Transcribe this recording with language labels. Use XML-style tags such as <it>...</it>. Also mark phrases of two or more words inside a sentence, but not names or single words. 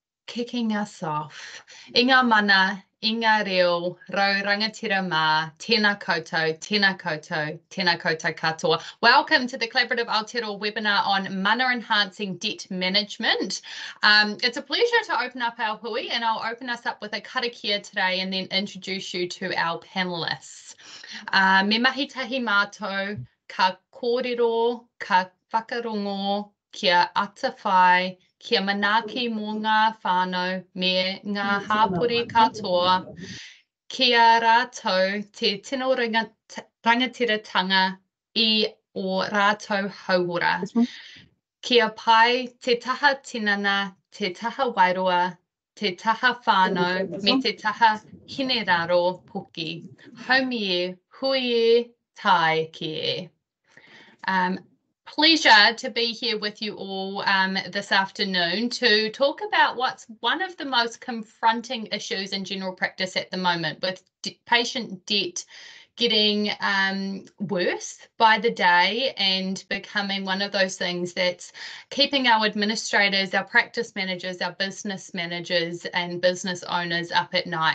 <en>kicking us off.</en> <mi>Inga mana, inga reo, rau rangatira mā, tēnā koutou, tēnā koutou, tēnā koutou katoa.</mi> <en>Welcome to the Collaborative Aotearoa webinar on Mana Enhancing Debt Management. It's a pleasure to open up our hui, and I'll open us up with a karakia today and then introduce you to our panellists.</en> <mi>Me mahi tahi mātou, ka kōrero, ka whakarongo, kia atawhai, kia manaki mō ngā whānau me ngā hāpuri katoa, kia rātou te tino rangatiratanga I o rātou hauora. Kia pai te taha tinana, te taha wairoa, te taha whānau, me te taha hineraro poki. Haumi e, hui e, tai ki e.</mi> <en>Pleasure to be here with you all this afternoon to talk about what's one of the most confronting issues in general practice at the moment, with patient debt getting worse by the day and becoming one of those things that's keeping our administrators, our practice managers, our business managers and business owners up at night.</en>